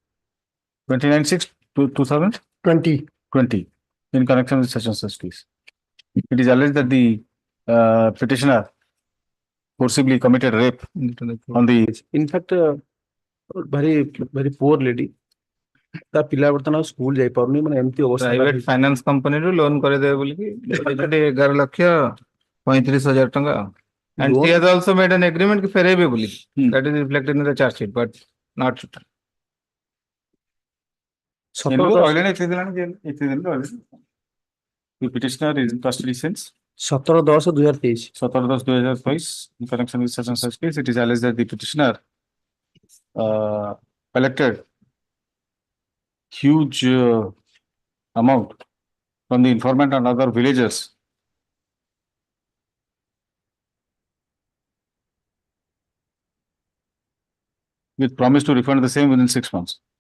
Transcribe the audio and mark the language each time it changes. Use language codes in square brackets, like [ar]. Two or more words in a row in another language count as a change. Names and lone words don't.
[en] 29/6/2020 in connection with such and such case. It is alleged that the petitioner forcibly committed rape on the. In fact, very poor lady. [or] ତା ପିଲା ବର୍ତ୍ତମାନ ସ୍କୁଲ ଯାଇପାରୁନି, ମାନେ ଏମିତି ଅବସ୍ଥା। [en] private finance [or] କମ୍ପାନୀରୁ ଲୋନ କରିଦେବେ ବୋଲିକି 11,35,000 ଟଙ୍କା। [en] And she has also made an agreement [or] କି ଫେରେଇବେ ବୋଲି. [en] That is reflected in the charge sheet, but not. The petitioner is in custody since 17/10/2023. 17/10/2023 in connection with such and such case. It is alleged that the petitioner collected huge amount from the informant and other villagers with promise to refund the same within 6 months.